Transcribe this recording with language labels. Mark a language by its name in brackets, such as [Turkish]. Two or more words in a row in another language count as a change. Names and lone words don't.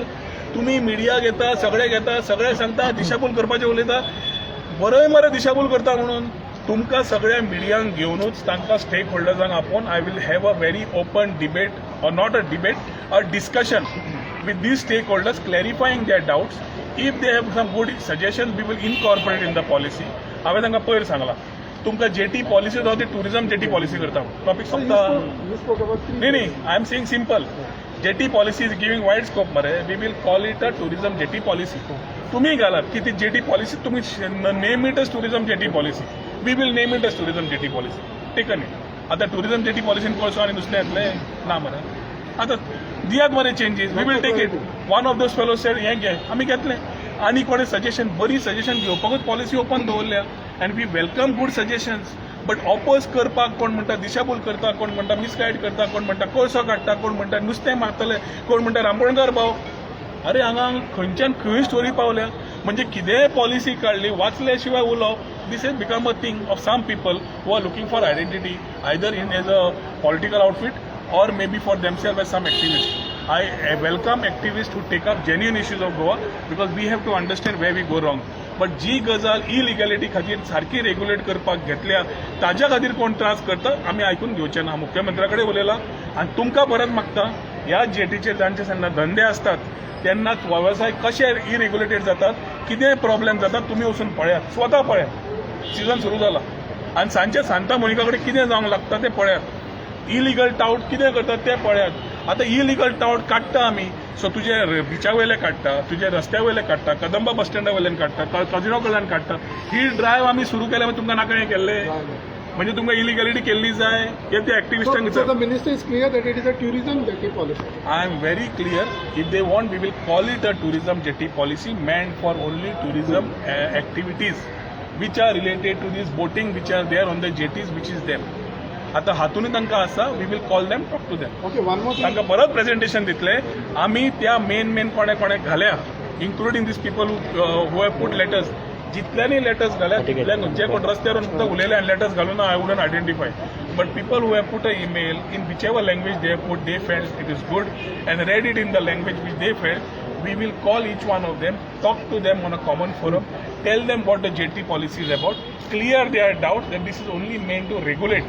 [Konkani] तुम्ही मिडिया घेता, सगळे सांगता दिशाभूल करपाचें उलयता. बरोय मरे दिशाभूल करता म्हणून. तुमकां सगळ्या मिडियांक घेवनूच तांकां स्टेक होल्डर्सांक आपोवन [English] I will have a very open debate, or not a debate, a discussion with these stakeholders, clarifying their doubts. If they have some good suggestions, we will incorporate in the policy. [Konkani] हांवें तांकां पयर सांगलां तुमकां [English] jetty policy [Konkani] जावं ती [English] tourism jetty policy [Konkani] करता. टॉपिक सोंपता. [English] नाही I am saying simple. jetty policy is giving wide scope मरे. we will call it a tourism jetty policy. [Konkani] तुम्ही घालात की ती [English] jetty policy [Konkani] तुम्ही [English] name it as tourism jetty policy. We will name it as tourism jetty policy. Taken it. [Konkani] आता [English] tourism jetty [Konkani] पॉलिसीन कोळसो आनी नुस्तें येतलें ना मरे. आता दियात मरे चेंजीस. [English] We will take it. One of those fellows said [Konkani] हें घे, आमी घेतलें. आनी कोणें सजेशन, बरी सजेशन घेवपाकूच पॉलिसी ओपन दवरल्या. [English] And we welcome good suggestions. But [Konkani] ऑपोज करपाक कोण म्हणटा दिशाभूल करता, कोण म्हणटा मिसगायड करता, कोण म्हणटा कोळसो काडटा, कोण म्हणटा नुस्तें मारतले, कोण म्हणटा रांपणकार भाव. अरे हांगा खंयच्यान खंय स्टोरी पावल्या. म्हणजे कितेंय पॉलिसी काडली वाचल्या शिवाय उलोवप. [English] this is become a thing of some people who are looking for identity either in as a political outfit or maybe for themselves as some activists. I welcome activists who take up genuine issues of Goa because we have to understand where we go wrong. [Konkani] But जी गजाल इलिगॅलिटी खातीर सारकी रेग्युलेट करपाक घेतल्या ताज्या खातीर कोण त्रास करता आमी आयकून घेवचे ना. मुख्यमंत्र्या कडेन उलयलां आनी तुमकां परत मागता ह्या जेटीचेर जांचे जेन्ना धंदे असतात तेन्ना वेवसाय कशे इरेग्युलेटेड जातात, कितें प्रॉब्लेम जातात तुमी वचून पळयात. स्वता पळयात. सीझन सुरू जाला आनी सांजचे सांता मोनिका कडेन कितें जावंक लागता तें पळयात. [English] illegal tout [Konkani] कितें करतात तें पळयात. आतां [English] illegal tout [Konkani] काडटा आमी. सो तुजे बिचा वयले काडटा, तुजे रस्त्या वयले काडटा, कदंबा बस स्टँडा वयल्यान काडटा, कजिनो कडल्यान काडटा. ही ड्रायव्ह आमी सुरू केल्या मागीर तुमकां नाका हें केल्लें. म्हणजे तुमकां इलिगॅलिटी केल्ली जाय हे ते एक्टिविस्टांक [English] So the minister is clear that it is a tourism jetty policy. I am very clear. If they want, we will call it a tourism jetty policy meant for only tourism activities which are related to this boating which are there on the jetties which is there. [Konkani] आता हातूनच तांकां आसा. [English] We will call them, talk to them. Okay, one more thing. [Konkani] तांकां परत प्रेझेंटेशन दितले. आमी त्या मेन कोणे घाल्या [English] including these people who have put letters. [Konkani] जितल्यांनी लेटर्स घाल्या तितल्यान जे कोण रस्त्यावर सुद्दां उलयले आनी लेटर्स घालूं ना [English] I wouldn't identify. But people who have put a email in which ever language they have put they felt it is good and read it in the language which they felt. We will call each one of them, talk to them on a common forum, tell them what the JT policy is about, clear their doubts that this is only meant to regulate.